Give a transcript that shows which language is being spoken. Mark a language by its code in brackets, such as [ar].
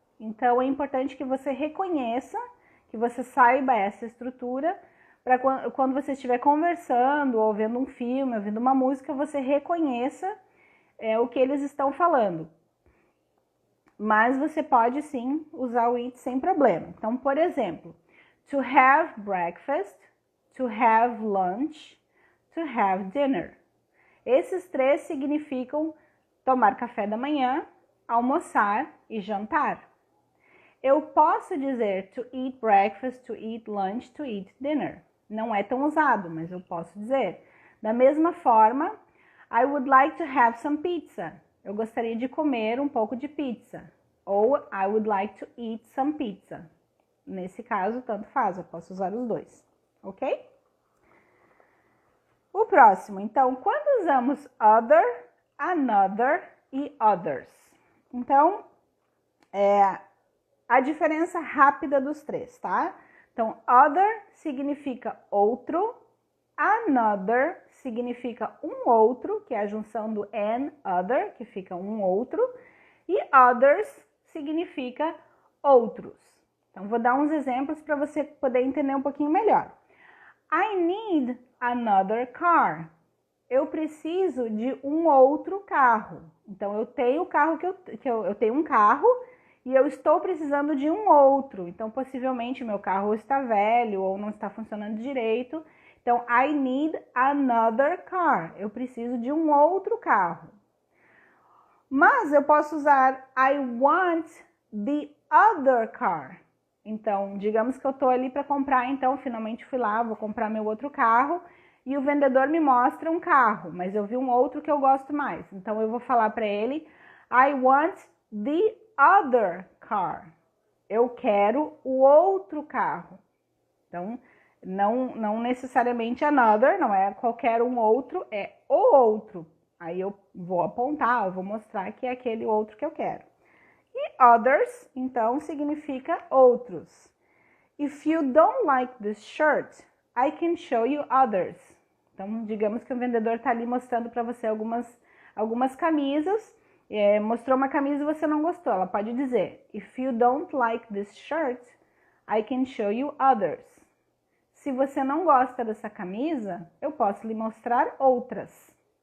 [pt] Então, é importante que você reconheça, que você saiba essa estrutura, para quando você estiver conversando, ou vendo um filme, ouvindo uma música, você reconheça o que eles estão falando. Mas você pode, sim, usar o eat sem problema. Então, por exemplo, [en] to have breakfast, to have lunch, to have dinner. [pt] Esses 3 significam tomar café da manhã, almoçar e jantar. Eu posso dizer [en] to eat breakfast, to eat lunch, to eat dinner. [pt] Não é tão usado, mas eu posso dizer. Da mesma forma, [en] I would like to have some pizza. [pt] Eu gostaria de comer um pouco de pizza. [en] Ou I would like to eat some pizza. [pt] Nesse caso, tanto faz, eu posso usar os dois, ok? O próximo, então, quando usamos other, another e others? Então, a diferença rápida dos 3, tá? Então, other significa outro, another significa um outro, que é a junção do and other, que fica um outro, e others significa outros. Então, vou dar uns exemplos para você poder entender um pouquinho melhor. [en] I need another car. [pt] eu preciso de um outro carro. Então, eu tenho o carro eu tenho um carro e eu estou precisando de um outro. Então, possivelmente, meu carro está velho ou não está funcionando direito. [en] Então, I need another car. [pt] Eu preciso de um outro carro. Mas eu posso usar [en] I want the other car. [pt] Então, digamos que eu estou ali para comprar, então, finalmente fui lá, vou comprar meu outro carro e o vendedor me mostra um carro, mas eu vi um outro que eu gosto mais. Então, eu vou falar para ele, [en] I want the other car. [pt] Eu quero o outro carro. Então, não necessariamente another, não é qualquer um outro, é o outro. Aí eu vou apontar, eu vou mostrar que é aquele outro que eu quero. E others, então, significa outros. [en] If you don't like this shirt, I can show you others. [pt] Então, digamos que o vendedor está ali mostrando para você algumas camisas. Mostrou uma camisa e você não gostou. Ela pode dizer, [en] if you don't like this shirt, I can show you others. [pt] Se você não gosta dessa camisa, eu posso lhe mostrar outras.